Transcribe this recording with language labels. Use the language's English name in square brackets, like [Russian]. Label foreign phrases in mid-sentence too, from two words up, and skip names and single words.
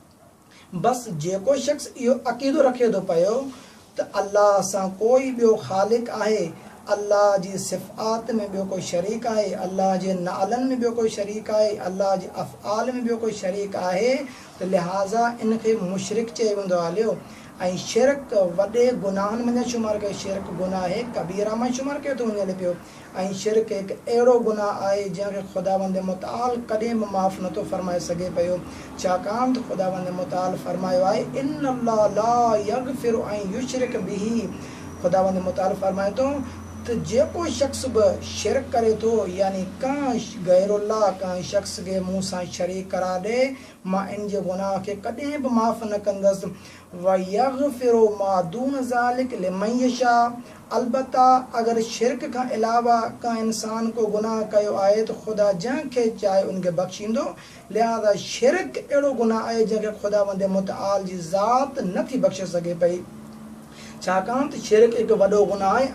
[Sindhi] बसि जेको शख़्स इहो अक़ीदो रखे थो पियो त अल्लाह सां कोई ॿियो ख़ालिक आहे, अल्लाह जी सिफ़ात में ॿियो कोई शरीक आहे, अल्लाह जे नालनि में ॿियो कोई शरीक आहे, अल्लाह जे अफ़आल में ॿियो कोई शरीक आहे, त लिहाज़ा इनखे मुशरिक चयो वेंदो आहे। हलियो, ऐं शिरक वॾे गुनाहनि में शुमार कयो। शिरक गुनाह कबीरा में शुमार कयो थो वञे पियो। ऐं शिरक हिकु अहिड़ो गुनाह आहे जंहिंखे ख़ुदावंद मुतआल कॾहिं बि माफ़ नथो फ़रमाए सघे पियो, छाकाणि त ख़ुदावंद मुतआल फ़रमायो आहे [Arabic] إن الله لا يغفر أن يشرك به. [Sindhi] ख़ुदावंद मुतआल फ़रमाए थो त जेको शख़्स बि शिरक करे थो, यानी का गैरुल्लाह का शख़्स खे मूं सां शरीक करार ॾे, मां इन जे गुनाह खे कॾहिं बि माफ़ न कंदसि। [Arabic] ويغفر ما دون ذلك لمن يشاء. [Sindhi] अलबत्ता अगरि शिरक खां अलावा का इंसान को गुनाह कयो आहे त ख़ुदा जंहिंखे चाहे उनखे बख़्शींदो। लिहाज़ा शिरक अहिड़ो गुनाह आहे जंहिंखे ख़ुदावंद मुतआल जी ज़ात नथी बख़्शे सघे पई, छाकाणि त शिरक हिकु वॾो गुनाह आहे।